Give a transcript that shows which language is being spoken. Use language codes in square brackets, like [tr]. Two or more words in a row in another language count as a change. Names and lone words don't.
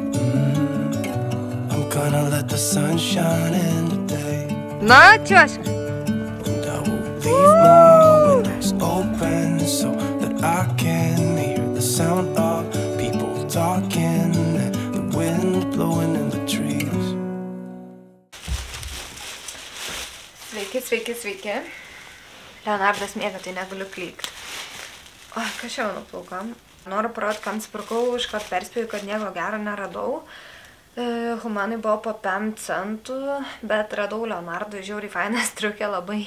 [en] I'm gonna let the sun shine in today. [lt] Na, čioš! [en] And I will leave my windows open so that I can hear the sound of talking and the wind blowing in the trees. [lt] Sveiki. Leonardas miega, tai negaliu klykti. O, kas čia mano plaukam? Noriu parodyti, kam nusipirkau, iškart perspėjau, kad nieko gero neradau. Humanai buvo po 5 centų, bet radau Leonardui žiauriai fainą striukę labai.